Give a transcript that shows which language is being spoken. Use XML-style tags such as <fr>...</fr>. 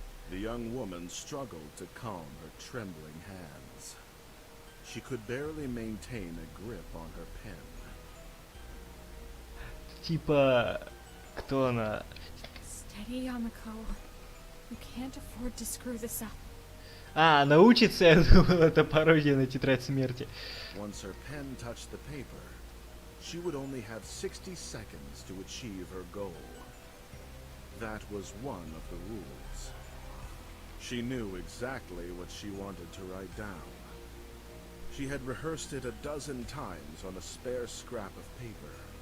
<en>The young woman struggled to calm her trembling hands. She could barely maintain a grip on her pen.</en> <ru>Типа, кто она?</ru> <en>Steady, Yamako. You can't afford to screw this up.</en> <ru>Научится, я думал, это пародия на тетрадь смерти.</ru> <en>Once her pen touched the paper, she would only have 60 seconds to achieve her goal. That was one of the rules. She knew exactly what she wanted to write down. She had rehearsed it a dozen times on a spare scrap of paper.</en>